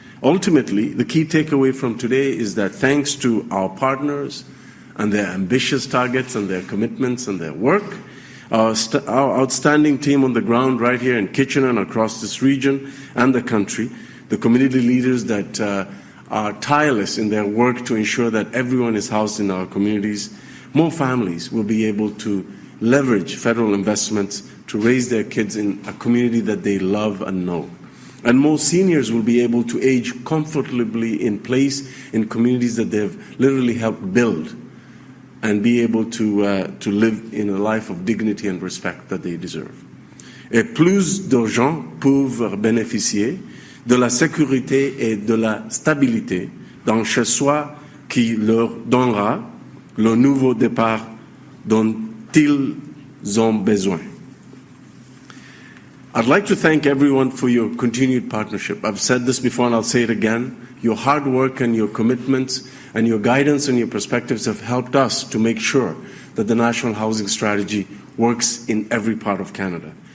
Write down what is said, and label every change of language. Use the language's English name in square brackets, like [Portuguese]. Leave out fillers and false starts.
[English] Ultimately, the key takeaway from today is that thanks to our partners and their ambitious targets and their commitments and their work, our outstanding team on the ground right here in Kitchener and across this region and the country, the community leaders that are tireless in their work to ensure that everyone is housed in our communities, more families will be able to leverage federal investments to raise their kids in a community that they love and know. And more seniors will be able to age comfortably in place in communities that they've literally helped build and be able to live in a life of dignity and respect that they deserve. [French] Et plus de gens peuvent bénéficier de la sécurité et de la stabilité dans chez-soi qui leur donnera le nouveau départ dont ils ont besoin. [English] I'd like to thank everyone for your continued partnership. I've said this before and I'll say it again. Your hard work and your commitments and your guidance and your perspectives have helped us to make sure that the National Housing Strategy works in every part of Canada.